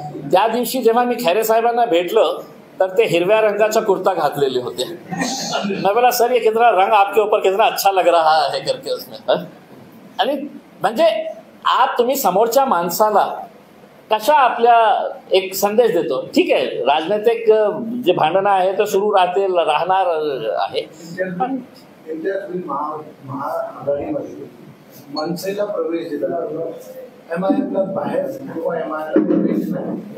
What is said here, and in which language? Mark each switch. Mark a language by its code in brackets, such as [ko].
[mr] त्या दिवशी जेव्हा मी खैरे साहेबांना भेटलं तर ते हिरव्या रंगाचा कुर्ता घातलेले होते. [hi] मैं बोला सर ये कितना रंग आपके ऊपर कितना अच्छा लग रहा है करके उसमें. [mr] आणि म्हणजे तुम्ही समोरच्या माणसाला कशा आपल्या एक संदेश देतो. ठीक आहे, राजनैतिक जे भांडणं आहे ते सुरू राहणार आहे, पण महाआघाडीमध्ये मनसेला प्रवेश दिला, एमआयएमला बाहेर किंवा एमआयएमला प्रवेश नाही.